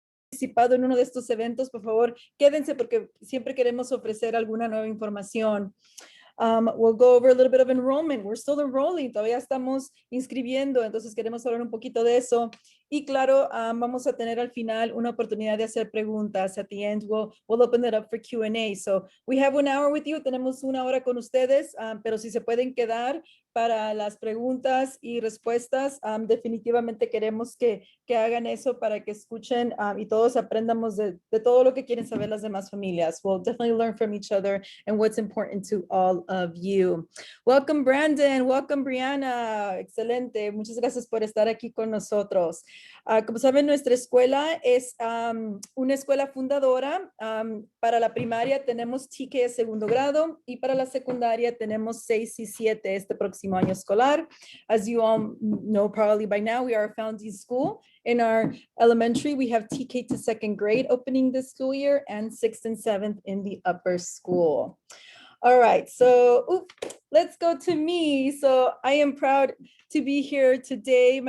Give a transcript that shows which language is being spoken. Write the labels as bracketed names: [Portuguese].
[Spanish] participado en uno de estos eventos, por favor, quédense porque siempre queremos ofrecer alguna nueva información. [English] We'll go over a little bit of enrollment. We're still enrolling, [Spanish] todavía estamos inscribiendo, entonces queremos hablar un poquito de eso. Y claro, vamos a tener al final una oportunidad de hacer preguntas. [English] At the end, we'll open it up for Q&A. So we have 1 hour with you. [Spanish] Tenemos 1 hora con ustedes, pero si se pueden quedar para las preguntas y respuestas, definitivamente queremos que hagan eso para que escuchen y todos aprendamos de todo lo que quieren saber las demás familias. [English] We'll definitely learn from each other and what's important to all of you. Welcome, Brandon. Welcome, Brianna. Excelente. [Spanish] Muchas gracias por estar aquí con nosotros. Como saben, nuestra escuela es una escuela fundadora. Para la primaria tenemos TK de segundo grado y para la secundaria tenemos 6 y 7 este próximo año escolar. [English] As you all know probably by now, we are a founding school. In our elementary, we have TK to second grade opening this school year and 6th and 7th in the upper school. All right, so let's go to me. So I am proud to be here today.